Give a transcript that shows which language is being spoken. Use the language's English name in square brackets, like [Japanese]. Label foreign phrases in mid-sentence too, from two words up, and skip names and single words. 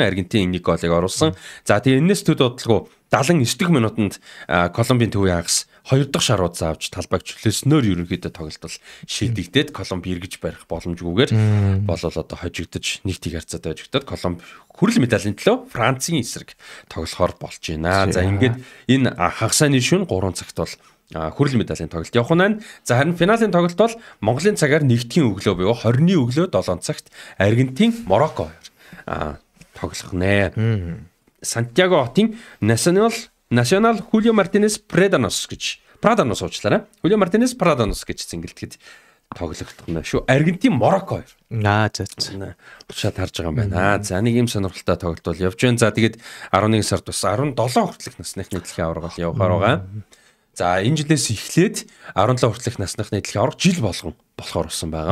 [Mongolian] Аргентин нэг голыг оруулсан. За тэгээд энэс төд бодлого 79 дахь минутанд Колумбийн төвийн хагас 2 дахь шарууд заавч талбайг чөлөөснөөр ерөнхийдөө тоглолт шийдэгдээд Колумб эргэж барих боломжгүйгээр болол одоо хожигдож нэг тийг харьцаатай хожигдоод Колумб хүрэл медалийн төлөө Францын эсрэг тоглохоор болж байна. За ингээд энэ хагасны шөнө 3 цагт бол хүрэл медалийн тоглолт явах нь. За харин финалийн тоглолт бол Монголын цагаар нэгдгийн өглөө буюу 20-ны өглөө 7 цагт Аргентин Марокко тоглох нэ. Сантьяго хотын Nacional Julio Martinez Pradanos гэж Pradanos уучлаарай. Julio Martinez Pradanos гэж зингэлдэхэд тоглогдох нь шүү. Аргентин Марокко 2. За. Учаад харж байгаа юм байна. За нэг юм сонирхолтой тоглолт бол явж байна. За тэгээд 11 сард бас 17 хүртэлх насныхны дэлхийн аварга явахаар байгаа. За энэ жилээс эхлээд 17 хүртэлх насныхны дэлхийн аварга жил болгон болохоор болсон байгаа.